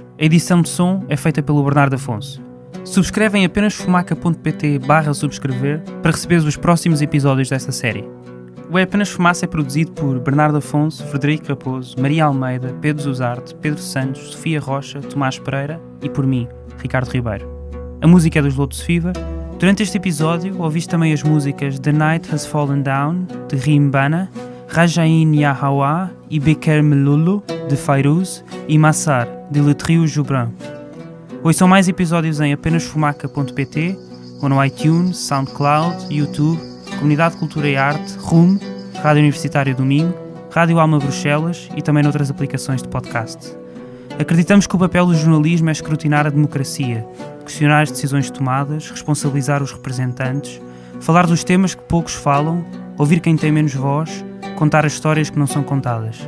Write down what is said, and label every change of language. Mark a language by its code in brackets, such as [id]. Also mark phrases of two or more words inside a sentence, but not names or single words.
[pt] A edição de som é feita pelo Bernardo Afonso. Subscreve em apenas fumaca.pt/subscrever para receber os próximos episódios desta série. O É Apenas Fumaça é produzido por Bernardo Afonso, Frederico Raposo, Maria Almeida, Pedro Zuzarte, Pedro Santos, Sofia Rocha, Tomás Pereira e por mim, Ricardo Ribeiro. A música é dos Lotus Fever. Durante este episódio ouviste também as músicas The Night Has Fallen Down, de Rimbana, Rajain Yahawa e Beker Melulu, de Fairuz, e Massar, de Le Trio Joubran. Ouçam mais episódios em apenasfumaca.pt ou no iTunes, SoundCloud, YouTube, Comunidade de Cultura e Arte, RUM, Rádio Universitária do Minho, Rádio Alma Bruxelas e também noutras aplicações de podcast. Acreditamos que o papel do jornalismo é escrutinar a democracia, questionar as decisões tomadas, responsabilizar os representantes, falar dos temas que poucos falam, ouvir quem tem menos voz, contar as histórias que não são contadas.